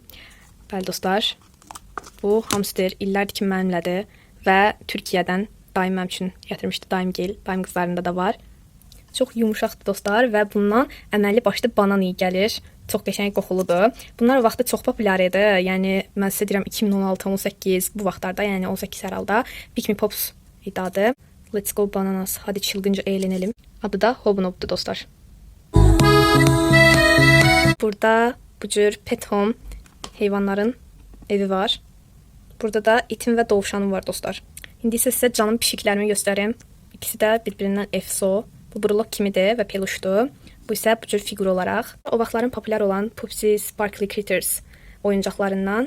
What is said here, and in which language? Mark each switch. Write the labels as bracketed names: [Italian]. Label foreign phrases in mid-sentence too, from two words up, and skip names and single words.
[Azerbaijani] Bəli dostlar, bu hamster illərdir ki mənimlədir və Türkiyədən daim mənim üçün gətirmişdi daimgil. Daim qızlarında da var. Çox yumuşaqdır dostlar və bundan əməlli başlı banan iyi gəlir. Çox qəşəng qoxuludur. Bunlar o vaxtda çox populyar idi. Yəni mən sizə deyirəm 2016-18 bu vaxtlarda, yəni 18 hər halda Pick Me Pops idi adı. [English] Let's go bananas. [Turkish] Hadi çılgınca eğlenelim. [Azerbaijani] Adı da Hobnob'dur dostlar. Burada bu cür Pet Home heyvanların evi var. Burada da itim və dovşanım var dostlar. İndi isə sizə canım pişiklərimi göstərim. İkisi də bir-birindən efso. Bu brulok kimidir və peluşdur. Bu isə bu cür fiqur olaraq. O vaxtların populyar olan Pupsy Sparkly Critters oyuncaqlarından.